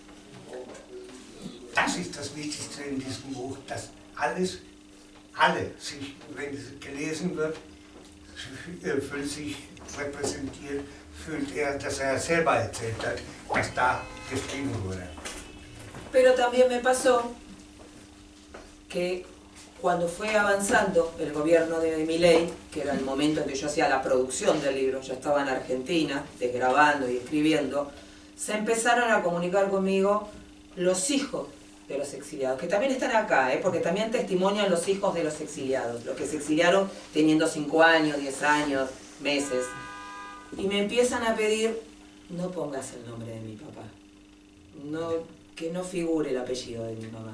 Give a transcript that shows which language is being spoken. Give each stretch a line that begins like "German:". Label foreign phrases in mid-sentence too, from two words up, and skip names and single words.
German: Das ist das Wichtigste in diesem Buch, dass alle sich, wenn es gelesen wird, fühlt sich repräsentiert fühlt er, dass er selber erzählt hat, was da geschrieben wurde.
Spanish: Pero también me pasó que cuando fue avanzando el gobierno de Milei, que era el momento en que yo hacía la producción del libro, ya estaba en Argentina, desgrabando y escribiendo, se empezaron a comunicar conmigo los hijos de los exiliados, que también están acá, porque también testimonian los hijos de los exiliados, los que se exiliaron teniendo 5 años, 10 años, meses, y me empiezan a pedir, no pongas el nombre de mi papá, que no figure el apellido de mi mamá.